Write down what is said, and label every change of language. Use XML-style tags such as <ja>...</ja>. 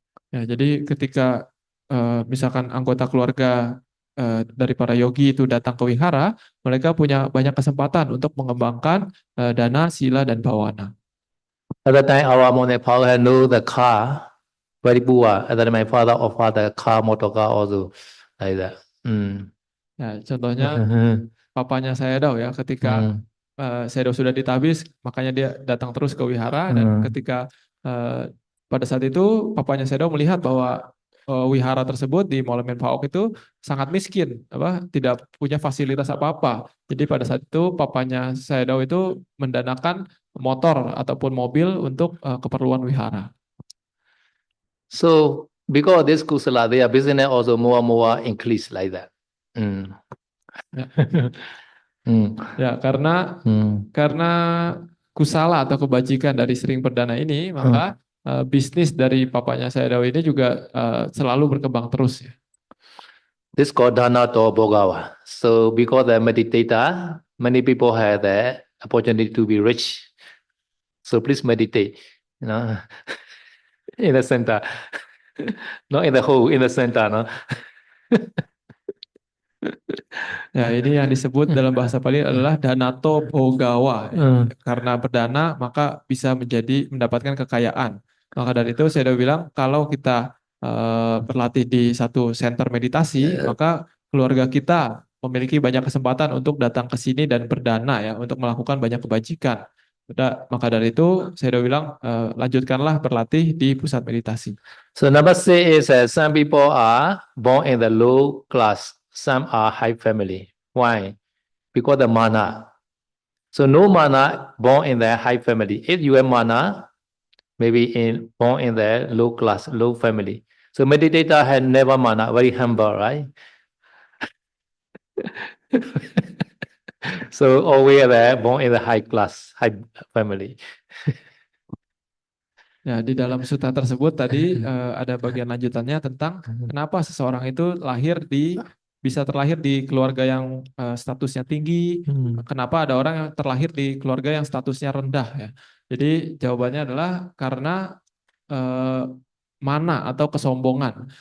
<id>Ya, jadi ketika misalkan anggota keluarga dari para yogi itu datang ke wihara, mereka punya banyak kesempatan untuk mengembangkan dana, sila, dan bawana.</id> <en>At that time, our Nepal had no the car, very poor. At that time, my father offered the car, motor car also like that. Mm.</en> <id>Ya, contohnya papanya saya tahu ya, ketika Mm. Sedo sudah ditabis, makanya dia datang terus ke wihara dan Mm. ketika eh, pada saat itu papanya Sedo melihat bahwa wihara tersebut di Monumen Paok itu sangat miskin, tidak punya fasilitas apa-apa. Jadi pada saat itu papanya Sayadaw itu mendanakan motor ataupun mobil untuk keperluan wihara.</id> <en>So because of this kusala, their business also more and more increase like that. Mm.</en> <id>Ya, Mm. ya karena Mm. kusala atau kebajikan dari sering berdana ini, maka bisnis dari papanya Sayadaw ini juga selalu berkembang terus ya.</id> <en>This called</en> <pi>dana to bogawa.</pi> <en>So because the meditator, many people have the opportunity to be rich. So please meditate, you know, in the center, not in the whole, in the center, no.</en> <id>Ya, ini yang disebut dalam bahasa Pali adalah danato bogawa. Karena berdana maka bisa mendapatkan kekayaan. Maka dari itu saya udah bilang kalau kita berlatih di satu center meditasi, maka keluarga kita memiliki banyak kesempatan untuk datang ke sini dan berdana ya untuk melakukan banyak kebajikan. Maka dari itu saya udah bilang lanjutkanlah berlatih di pusat meditasi.</id> <en>So number 6 is some people are born in the low class, some are high family. Why? Because the mana. So no mana born in the high family. If you have mana, maybe born in the low class, low family. So meditator had never mana, very humble, right? So always there, born in the high class, high family.</en> <id>Ya, di dalam sutta tersebut tadi ada bagian lanjutannya tentang kenapa seseorang itu bisa terlahir di keluarga yang statusnya tinggi, kenapa ada orang yang terlahir di keluarga yang statusnya rendah ya. Jadi jawabannya adalah karena mana atau kesombongan.</id>